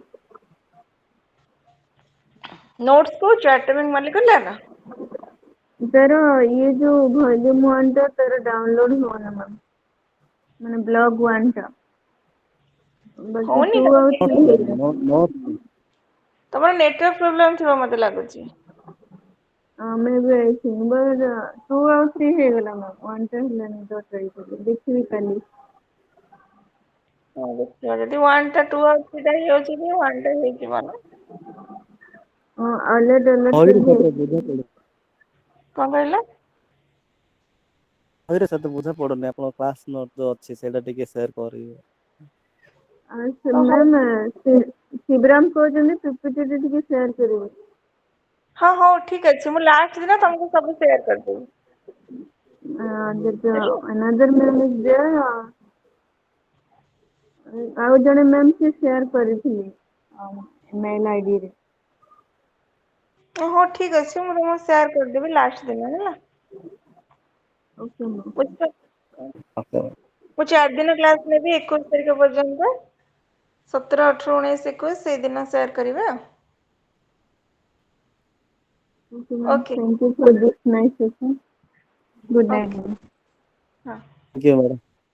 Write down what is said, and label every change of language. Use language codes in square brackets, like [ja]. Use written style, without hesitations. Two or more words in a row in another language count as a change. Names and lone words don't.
[or] ନୋଟ୍ସ କହୁଛୁ [en] atomic molecular? [or] ତାର ଇଏ ଯୋଉ ଭଲ୍ୟୁମ 1 ଟା ତାର ଡାଉନଲୋଡ ହଉନି ମ୍ୟାମ୍, ମାନେ ବ୍ଲକ୍ 1 ଟା, ବାକି ହଉନି 2 ତମ ଆଉ 3 ହେଇଗଲା। ତମର [en] network problem [or] ଥିବ ମତେ ଲାଗୁଛି। [en] maybe I think, but [or] 2 ଆଉ 3 ହେଇଗଲା ମ୍ୟାମ୍, 1 ଟା ହେଲାନି ତ ଟ୍ରାଇ କରିବି, ଦେଖିବି କାଲି। ହଁ ଦେଖିବା ଯଦି 1 ଟା 2 ଆଉ 3 ଟା ହେଇଯାଉଛି ବି 1 ଟା ହେଇଯିବ ନା। ଅଲର୍ଟ ବହିରେ କରି ସେତେ ବୁଝା ପଡୁନି। କଣ କହିଲ? ବହିରେ ସେତେ ବୁଝା ପଡୁନି, ଆପଣ [en] class note [or] ଯୋଉ ଅଛି ସେଇଟା ଟିକେ ସେୟାର କରିବେ। ଓହୋ ମ୍ୟାମ୍ ଶିବରାମ କହୁଛନ୍ତି PPT ରେ ଟିକେ ସେୟାର କରିବେ। ହଁ ହଉ ଠିକ ଅଛି, ମୁଁ ଲାଷ୍ଟ ଦିନ ତମକୁ ସବୁ ସେୟାର କରିଦେବି। ହେଲା [en] Another ma'am is there, [or] ଆଉ ଜଣେ ମ୍ୟାମ୍ ସେ ସେୟାର କରିଥିଲେ [en] mail IDରେ। [or] ହଉ ଠିକ ଅଛି, ମୁଁ ତମକୁ ସେୟାର କରିଦେବି ଲାଷ୍ଟ ଦିନ ହେଲା। [en] okay ma'am. [or] ବୁଝିଲ? ଓକେ ମୁଁ 4 ଦିନ କ୍ଲାସ ନେବି 21 ତାରିଖ ପର୍ଯ୍ୟନ୍ତ। 17, 18, 19, 21 ସେଇଦିନ ସେୟାର କରିବେ ଆଉ। [en] Okay ma'am, [or] ଓକେ [en] thank you for this nice session. Good night [or] ଓକେ ma'am. ହଁ। [en] thank you madam.